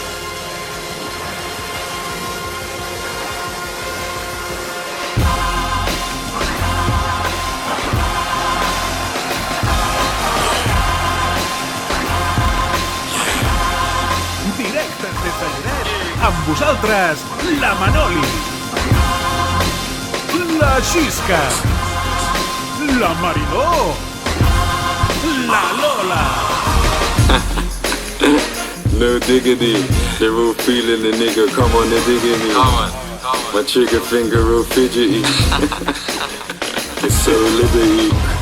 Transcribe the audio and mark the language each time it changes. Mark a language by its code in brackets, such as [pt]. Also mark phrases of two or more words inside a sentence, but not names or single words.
[ca] Directes des de Lloret, amb vosaltres, la Manoli, la Xisca, la Mariló, la Lola. [en] No diggity, they're all feeling the nigga, come on, they're digging me. My trigger finger all fidgety. It's so liberty.